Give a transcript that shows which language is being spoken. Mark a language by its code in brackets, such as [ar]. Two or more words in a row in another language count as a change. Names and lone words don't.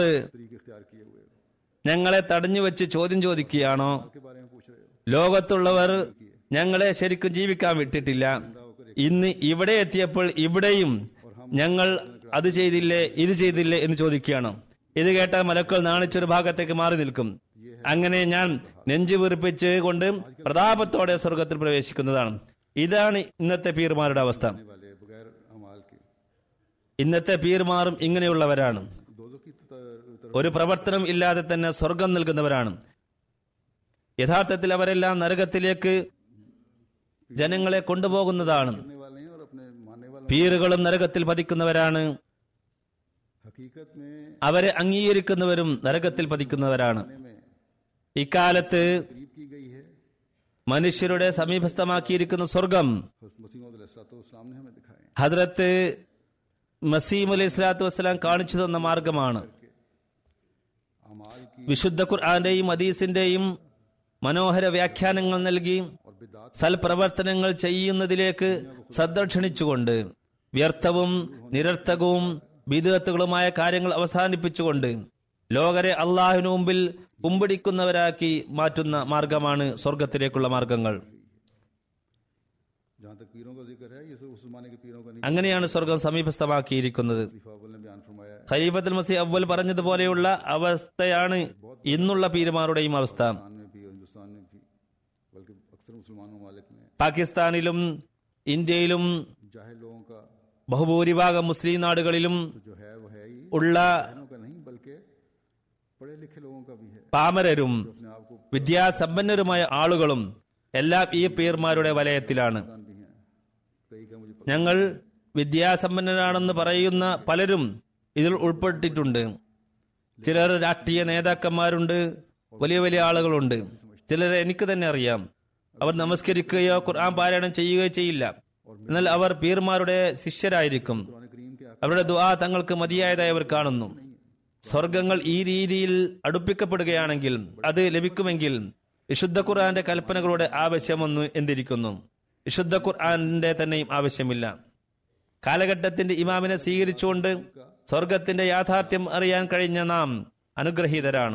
[ur] طریقے اختیار کیے ہوئے ہو, [ml] ഞങ്ങളെ തടഞ്ഞു വെച്ച് ചോദ്യം ചോദിക്കുകയാണോ? [ur] کے بارے میں پوچھ رہے ہو. [ml] ലോകത്തുള്ളവർ ഞങ്ങളെ ശരിക്കും ജീവിക്കാൻ വിട്ടിട്ടില്ല. ഇന്ന് ഇവിടെ എത്തിയപ്പോൾ ഇവിടെയും ഞങ്ങൾ അത് ചെയ്തില്ലേ ഇത് ചെയ്തില്ലേ എന്ന് ചോദിക്കുകയാണ്. ഇത് കേട്ടാൽ മലക്കൾ നാണിച്ചൊരു ഭാഗത്തേക്ക് മാറി നിൽക്കും. അങ്ങനെ ഞാൻ നെഞ്ചു വീർപ്പിച്ച് കൊണ്ട് പ്രതാപത്തോടെ സ്വർഗത്തിൽ പ്രവേശിക്കുന്നതാണ്. ഇതാണ് ഇന്നത്തെ പീർമാരുടെ അവസ്ഥ. [ur] والے بغیر اعمال کے [ml] ഇന്നത്തെ പീർമാറും ഇങ്ങനെയുള്ളവരാണ്. [ur] دوجوں کی [ml] ഒരു പ്രവർത്തനം ഇല്ലാതെ തന്നെ സ്വർഗം നൽകുന്നവരാണ്. യഥാർത്ഥത്തിൽ അവരെല്ലാം നരകത്തിലേക്ക് ജനങ്ങളെ കൊണ്ടുപോകുന്നതാണ്. [ur] کرنے والے ہیں اور اپنے ماننے والے [ml] പീറുകളും നരകത്തിൽ പതിക്കുന്നവരാണ്. [ur] حقیقت میں [ml] അവരെ അംഗീകരിക്കുന്നവരും നരകത്തിൽ പതിക്കുന്നവരാണ്. [ur] میں [ml] ഇക്കാലത്ത് [ur] قریب کی گئی ہے. [ml] മനുഷ്യരുടെ സമീപസ്ഥമാക്കിയിരിക്കുന്ന സ്വർഗം [ur] مسیح علیہ السلام نے ہمیں دکھائے ہیں. [ml] ഹദ്രത്ത് മസീം [ar] عليه الصلاة والسلام [ml] കാണിച്ചു തന്ന മാർഗമാണ്. [ur] اعمال کی [ml] വിശുദ്ധ ഖുർആന്റെയും ഹദീസിന്റെയും മനോഹര വ്യാഖ്യാനങ്ങൾ നൽകി [ur] اور بدعات [ml] സൽപ്രവർത്തനങ്ങൾ ചെയ്യുന്നതിലേക്ക് ശ്രദ്ധ ക്ഷണിച്ചുകൊണ്ട് വ്യർത്ഥവും നിരർത്ഥകവും ബിദ്അത്തുകളുമായ കാര്യങ്ങൾ അവസാനിപ്പിച്ചുകൊണ്ട് ലോകരെ അള്ളാഹുവിനു മുമ്പിൽ കുമ്പിടിക്കുന്നവരാക്കി മാറ്റുന്ന മാർഗമാണ് സ്വർഗത്തിലേക്കുള്ള മാർഗങ്ങൾ. [ur] جہاں تک پیروں کا ذکر ہے، یہ تو اس زمانے کے پیروں کا نہیں. [ml] അങ്ങനെയാണ് സ്വർഗം സമീപസ്ഥമാക്കിയിരിക്കുന്നത്. [ur] خلیفہ اول نے بیان فرمایا ہے, [ml] ഖലീഫത്തുൽ മസീഹ് അവ്വൽ പറഞ്ഞതുപോലെയുള്ള അവസ്ഥയാണ് ഇന്നുള്ള പീരുമാരുടെയും അവസ്ഥ. [ur] پاکستان میں بھی اور ہندوستان میں بھی، بلکہ اکثر مسلمان ممالک میں [ml] പാകിസ്ഥാനിലും ഇന്ത്യയിലും [ur] جاہل لوگوں کا [ml] ബഹുഭൂരിഭാഗം മുസ്ലിം നാടുകളിലും [ur] تو جو ہے وہ ہے ہی [ml] ഉള്ള [ur] بہنوں کا نہیں، بلکہ پڑھے لکھے لوگوں کا بھی ہے, [ml] പാമരരും [ur] اپنے آپ کو [ml] വിദ്യാസമ്പന്നരുമായ ആളുകളും എല്ലാം ഈ പീർമാരുടെ വലയത്തിലാണ്. [ur] دان بھی ہیں۔ کئی کا مجھے [ml] ഞങ്ങൾ വിദ്യാസമ്പന്നരാണെന്ന് പറയുന്ന പലരും ഇതിൽ ഉൾപ്പെട്ടിട്ടുണ്ട്. ചിലർ രാഷ്ട്രീയ നേതാക്കന്മാരുണ്ട്, വലിയ വലിയ ആളുകളുണ്ട്. ചിലരെ എനിക്ക് തന്നെ അറിയാം. അവർ നമസ്കരിക്കുകയോ ഖുർആൻ പാരായണം ചെയ്യുകയോ ചെയ്യില്ല. എന്നാൽ അവർ പീർമാരുടെ ശിഷ്യരായിരിക്കും. [ur] قرآن کریم کے [ml] അവരുടെ ദുആ തങ്ങൾക്ക് മതിയായതായി അവർ കാണുന്നു. സ്വർഗങ്ങൾ ഈ രീതിയിൽ അടുപ്പിക്കപ്പെടുകയാണെങ്കിൽ, അത് ലഭിക്കുമെങ്കിൽ വിശുദ്ധ ഖുർആന്റെ കൽപ്പനകളുടെ ആവശ്യമൊന്നും എന്തിരിക്കുന്നു? വിശുദ്ധ ഖുർആന്റെ തന്നെയും ആവശ്യമില്ല. കാലഘട്ടത്തിന്റെ ഇമാമിനെ സ്വീകരിച്ചുകൊണ്ട് സ്വർഗത്തിന്റെ യാഥാർത്ഥ്യം അറിയാൻ കഴിഞ്ഞ നാം അനുഗ്രഹീതരാണ്.